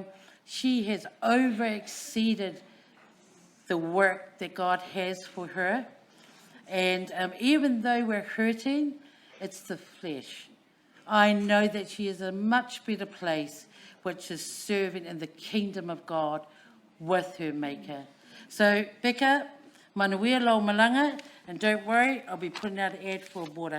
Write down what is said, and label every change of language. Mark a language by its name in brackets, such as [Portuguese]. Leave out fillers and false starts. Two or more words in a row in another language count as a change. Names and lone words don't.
[English] She has over-exceeded the work that God has for her. And even though we're hurting, it's the flesh. I know that she is a much better place, which is serving in the kingdom of God with her Maker. So, [Samoan] Peka, manuia lau malanga, [English] and don't worry, I'll be putting out an ad for a border.